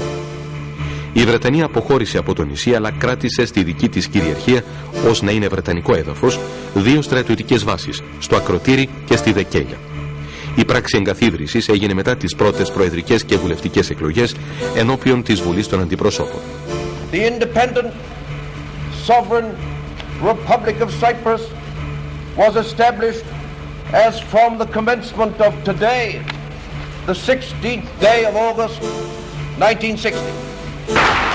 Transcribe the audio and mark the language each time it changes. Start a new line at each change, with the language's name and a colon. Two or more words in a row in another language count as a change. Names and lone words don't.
Greek: Η Βρετανία αποχώρησε από το νησί, αλλά κράτησε στη δική της κυριαρχία, ως να είναι βρετανικό έδαφος, δύο στρατιωτικές βάσεις, στο Ακροτήρι και στη Δεκέλια. Η πράξη εγκαθίδρυσης έγινε μετά τις πρώτες προεδρικές και βουλευτικές εκλογές ενώπιον της Βουλής των Αντιπροσώπων.
English: The independent sovereign Republic of Cyprus was established as from the commencement of today, the 16th day of August, 1960.